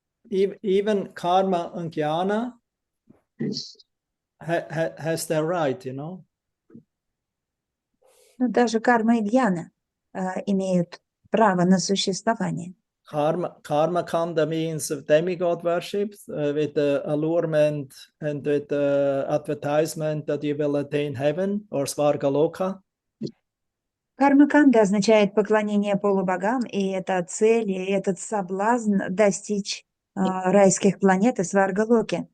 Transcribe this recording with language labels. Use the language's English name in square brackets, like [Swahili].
[English] Even karma and jnana has their right, you know. [Russian] Но даже карма и гьяна имеют право на существование. [English] Karma kanda means of demigod worship with the allurement and with the advertisement that you will attain heaven or Svargaloka. [Russian] Карма-канда означает поклонение полубогам, и это цель, и этот соблазн достичь райских планет и Сваргалоки.